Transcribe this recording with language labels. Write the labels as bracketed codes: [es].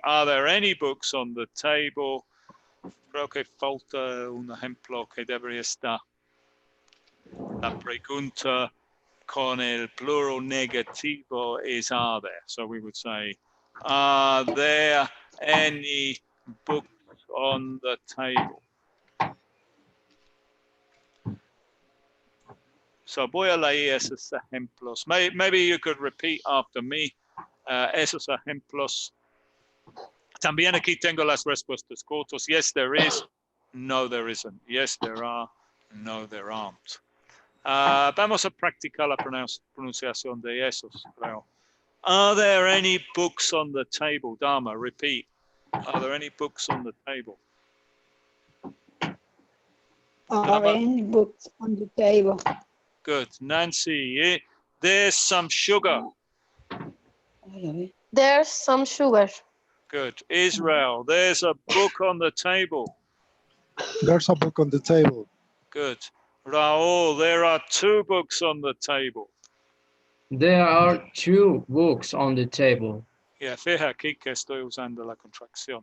[en] Are there any books on the table? [es] Creo que falta un ejemplo que debería estar. La pregunta con el plural negativo [en] is are there. So we would say, are there any books on the table? [es] So voy a leer esos ejemplos. [en] Maybe you could repeat after me [es] esos ejemplos. También aquí tengo las respuestas cortas. [en] Yes, there is. No, there isn't. Yes, there are. No, there aren't. [es] Vamos a practicar la pronunciación de esos, creo. [en] Are there any books on the table? Dharma, repeat. Are there any books on the table? Are any books on the table? Good. Nancy, there's some sugar. There's some sugar. Good. Israel, there's a book on the table. There's a book on the table. Good. Raul, there are 2 books on the table. There are 2 books on the table. [es] Yeah, fija aquí que estoy usando la contracción.